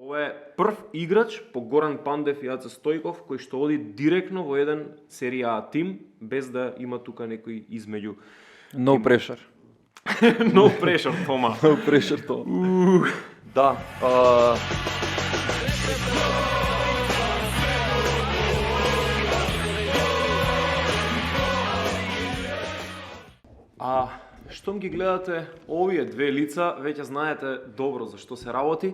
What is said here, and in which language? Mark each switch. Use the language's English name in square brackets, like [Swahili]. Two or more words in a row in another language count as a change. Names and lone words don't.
[Macedonian] Ова е прв играч по Горан Пандев и Аца Стојков кој што оди директно во еден серија А тим без да има тука некој измеѓу. [English] No pressure. No pressure, Тома. No pressure to. [Macedonian] Да. Штом ги гледате овие две лица, веќе знаете добро за што се работи.